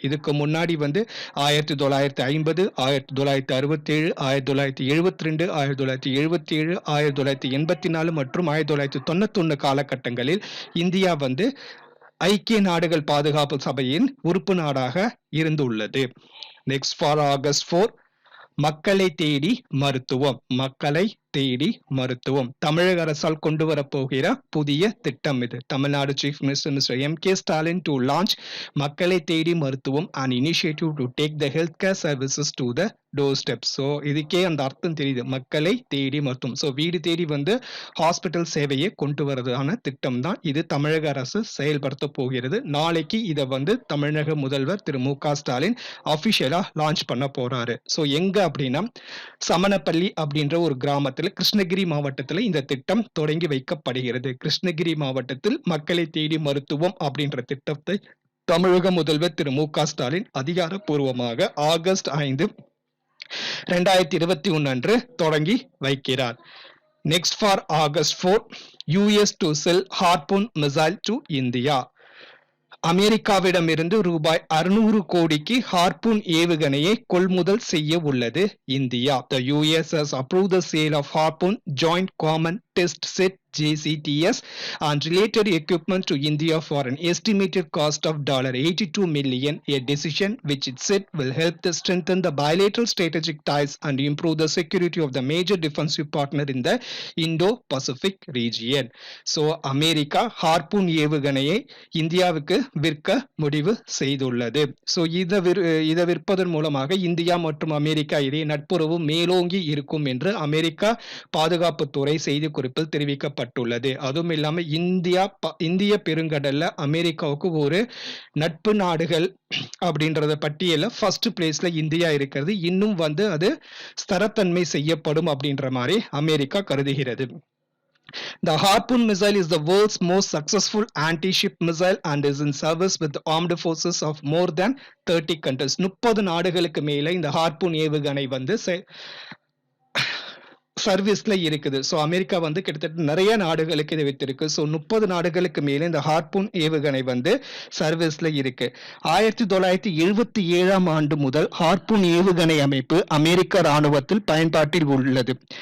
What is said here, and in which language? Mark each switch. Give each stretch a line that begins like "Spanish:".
Tamil: இதுக்கு முன்னாடி வந்து 1950, 1967, 1972, 1977, 1984 மற்றும் 1991 காலகட்டங்களில் இந்தியா வந்து ஐக்கிய நாடுகள் பாதுகாப்பு சபையின் உறுப்பு நாடாக இருந்துள்ளது.
English: Next for August 4, மக்களை தேடி மருத்துவம்.
Tamil: மக்களை தேடி மருத்துவம் தமிழக அரசால் கொண்டு வரப்போகிற புதிய திட்டம் இது.
English: Tamil Nadu chief minister mister M.K. Stalin to launch மக்களை தேடி மருத்துவம் an initiative to take the healthcare services to the doorstep.
Tamil: So இதுக்கே அந்த அர்த்தம் தெரியுது, மக்களை தேடி மருத்துவம். ஸோ வீடு தேடி வந்து ஹாஸ்பிட்டல் சேவையை கொண்டு வரதான திட்டம் தான் இது தமிழக அரசு செயல்படுத்த போகிறது. நாளைக்கு இதை வந்து தமிழக முதல்வர் திரு மு.க. ஸ்டாலின் அபிஷியலா லான்ச் பண்ண போறாரு. ஸோ எங்க அப்படின்னா சமணப்பள்ளி அப்படின்ற ஒரு கிராமத்தில் கிருஷ்ணகிரி மாவட்டத்தில் இந்த திட்டம் தொடங்கி வைக்கப்படுகிறது. கிருஷ்ணகிரி மாவட்டத்தில் மக்களை தேடி மருத்துவம் அப்படின்ற திட்டத்தை தமிழக முதல்வர் திரு மு.க. ஸ்டாலின் அதிகாரப்பூர்வமாக ஆகஸ்ட் 5, 2021 அன்று தொடங்கி வைக்கிறார்.
English: Next for August 4, US to sell Harpoon missile to India.
Tamil: அமெரிக்காவிடமிருந்து ரூபாய் 600 கோடிக்கு ஹார்பூன் ஏவுகணையை கொள்முதல் செய்ய உள்ளது India.
English: The US has approved the sale of Harpoon Joint Common Test Set JCTS and related equipment to India for an estimated cost of $82 million, a decision which it said will help to strengthen the bilateral strategic ties and improve the security of the major defensive partner in the Indo-Pacific region.
Tamil: So America harpoon ஏவுகணையை இந்தியாவுக்கு விற்க முடிவு செய்துள்ளது. So இதை விற்பதன் மூலமாக India மற்றும் America இடையே நட்புறவு மேலோங்கி இருக்கும் என்று அமெரிக்கா பாதுகாப்புத்துறை செய்திக்குறிப்பில் தெரிவிக்கப்பட்டுள்ளது. அதுவும் இல்லாமல் இந்திய பெருங்கடல்ல அமெரிக்காவுக்கு ஒரு நட்பு நாடுகள் அப்படின்றத பட்டியல ஃபர்ஸ்ட் பிளேஸ்ல இந்தியா இருக்கிறது. இன்னும் வந்து அது ஸ்திரத்தன்மை செய்யப்படும் அப்படின்ற மாதிரி அமெரிக்கா கருதுகிறது.
English: The Harpoon missile is the world's most successful anti-ship missile and is in service with the armed forces of more than 30 countries.
Tamil: 30 நாடுகளுக்கு மேல இந்த ஹார்பூன் ஏவுகணை வந்து சர்வீஸ்ல இருக்குது. ஸோ அமெரிக்கா வந்து கிட்டத்தட்ட நிறைய நாடுகளுக்கு இதை வைத்திருக்கு. ஸோ 30 நாடுகளுக்கு மேலே இந்த ஹார்பூன் ஏவுகணை வந்து சர்வீஸ்ல இருக்கு. 1977 ஆண்டு முதல் ஹார்பூன் ஏவுகணை அமைப்பு அமெரிக்க ராணுவத்தில் பயன்பாட்டில் உள்ளது.